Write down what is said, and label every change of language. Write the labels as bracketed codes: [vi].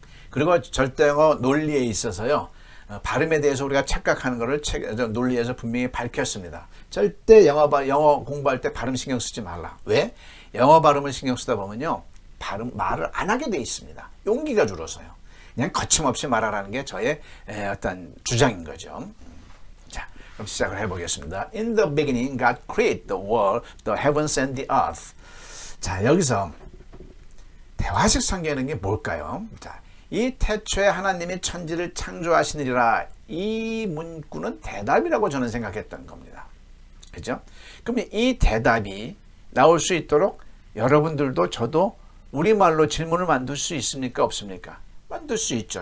[ko] 그리고 절대어가 논리에 있어서요, 발음에 대해서 우리가 착각하는 것을 논리에서 분명히 밝혔습니다. 절대 영어 공부할 때 발음 신경 쓰지 말라. 왜? 영어 발음을 신경 쓰다 보면요, 말을 안 하게 돼 있습니다. 용기가 줄어서요. 그냥 거침없이 말하라는 게 저의 어떤 주장인 거죠. 자, 그럼 시작을 해보겠습니다. [en] In the beginning, God created the world, the heavens and the earth. [ko] 자, 여기서 대화식 성경이라는 게 뭘까요? 자, 이 태초에 하나님이 천지를 창조하시느니라, 이 문구는 대답이라고 저는 생각했던 겁니다. 그죠? 그럼 이 대답이 나올 수 있도록 여러분들도 저도 우리말로 질문을 만들 수 있습니까? 없습니까? 만들 수 있죠.